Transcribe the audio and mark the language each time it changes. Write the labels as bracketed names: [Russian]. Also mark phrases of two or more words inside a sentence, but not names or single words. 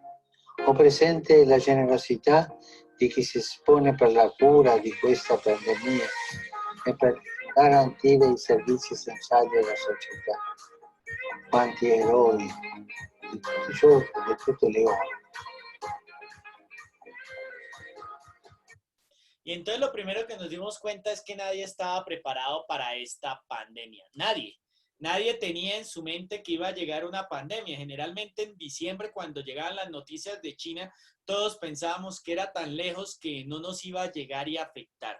[Italian] Ho presente la generosità di chi si espone per la cura di questa pandemia e per garantire i servizi essenziali alla società. Quanti eroi di tutti i giorni, di tutte le ore. [Spanish] Y entonces lo primero que nos dimos cuenta es que nadie estaba preparado para esta pandemia. Nadie. Nadie tenía en su mente que iba a llegar una pandemia. Generalmente en diciembre, cuando llegaban las noticias de China, todos pensábamos que era tan lejos que no nos iba a llegar y afectar.